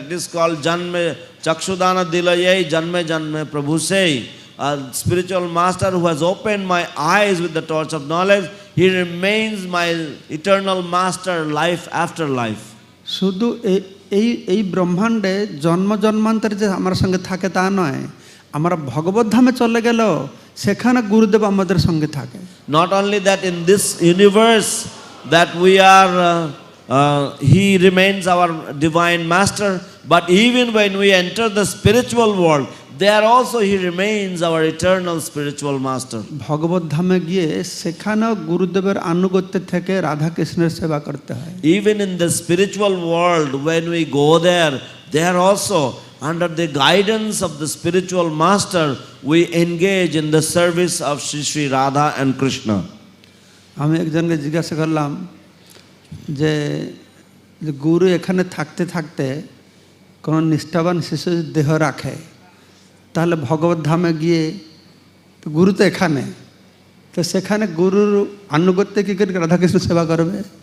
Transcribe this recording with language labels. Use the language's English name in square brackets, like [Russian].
[English] It is called [Bangla] janme chakshudana dilayai janme janme prabhu sei. [English] A spiritual master who has opened my eyes with the torch of knowledge, he remains my eternal master life after life. [Bangla] শুধু এই ব্রহ্মাণ্ডে জন্ম জন্মান্তরে যে আমার সঙ্গে থাকে তা নয়, আমরা ভগবত ধামে চলে গেল সেখানে গুরুদেব আমাদের সঙ্গে থাকে। [English] Not only that, in this universe that we are, he remains our divine master, but even when we enter the spiritual world, there also he remains our eternal spiritual master. [Bangla] ভগবত ধামে গিয়ে সেখানেও গুরুদেবের আনুগত্য থেকে রাধা কৃষ্ণের সেবা করতে হয়। [English] Even in the spiritual world, when we go there also under the guidance of the spiritual master, we engage in the service of Shri Shri Radha and Krishna. [Bangla] আমি একজনকে জিজ্ঞাসা করলাম যে গুরু এখানে থাকতে থাকতে কোনো নিষ্ঠাবান শিশু দেহ রাখে, তাহলে ভগবত ধামে গিয়ে গুরু তো এখানে, তো সেখানে গুরুর আনুগত্যে কী করে রাধাকৃষ্ণ সেবা করবে?